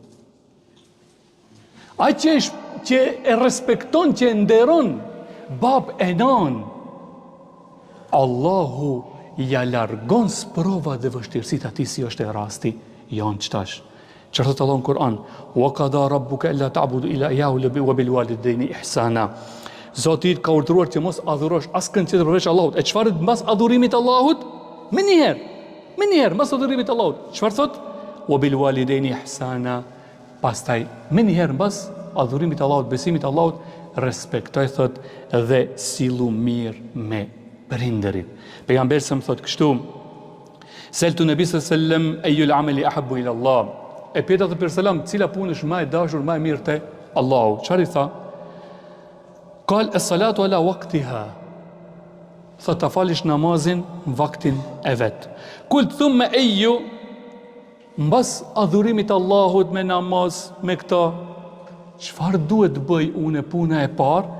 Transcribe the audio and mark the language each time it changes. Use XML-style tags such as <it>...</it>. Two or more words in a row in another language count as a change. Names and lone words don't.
<sq>Ai që e respekton, që e nderon bab e nan, Allahu ja largon sprova dhe vështirësitë atij, si është e rasti janë qëtash. Që thot Allah në Kur'an,</sq> <ar>وقضى ربك ألا تعبدوا إلا إياه وبالوالدين إحسانا.</ar> <sq>Zoti ka urdhëruar që mos adhurosh askën tjetër përveç Allahut. E çfarë mbas adhurimit Allahut? Më njëherë mbas adhurimit Allahut. Çfarë thot?</sq> <ar>وبالوالدين إحسانا.</ar> <sq>Pastaj më njëherë mbas adhurimit Allahut, besimit Allahut, respektoj thot dhe sillu mirë me prindërit. Pejgamberi sa më thot kështu,</sq> <ar>سألت النبي صلى الله عليه وسلم أي العمل أحب إلى الله.</ar> <sq>E pyeta te selam, cila punë është më e dashur, më e mirë te Allahu? Çfarë tha?</sq> <ar>قال الصلاة على وقتها.</ar> <sq>Tha ta falish namazin në vaktin e vet.</sq> <ar>قلت ثم أي,</ar> <sq>mbas adhurimit Allahut me namaz, me këto, çfarë duhet të bëj unë puna e parë?</sq>